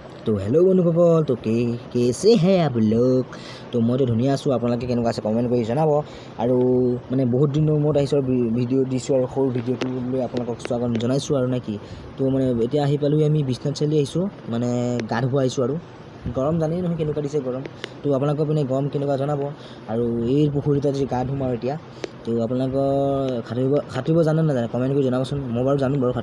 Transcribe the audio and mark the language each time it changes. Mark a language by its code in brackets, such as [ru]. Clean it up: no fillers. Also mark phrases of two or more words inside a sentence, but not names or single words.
[hi] तो हेलो बंधुসকল तो कैसे हैं आप लोग [as] तो মই ধুনীয়া আছোঁ আপোনালোকে কেনেকুৱা আছে কমেণ্ট কৰি জনাব আৰু মানে বহুত দিনৰ মূৰত আহিছোঁ ভিডিঅ' দিছোঁ আৰু সৰু ভিডিঅ'টো লৈ আপোনালোকক স্বাগতম জনাইছোঁ আৰু নেকি তো মানে এতিয়া আহি পালোঁ আমি বিশ্বনাথ চাৰিআলি আহিছোঁ মানে গা ধুব আহিছোঁ আৰু গৰম জানেই নহয় কেনেকুৱা দিছে গৰম তো আপোনালোকৰ পিনে গৰম কেনেকুৱা জনাব আৰু এই পুখুৰীতে যদি গা ধুম আৰু এতিয়া তো আপোনালোকৰ সাঁতুৰিব জানে নাজানে কমেণ্ট কৰি জনাবচোন মই বাৰু জানো বাৰু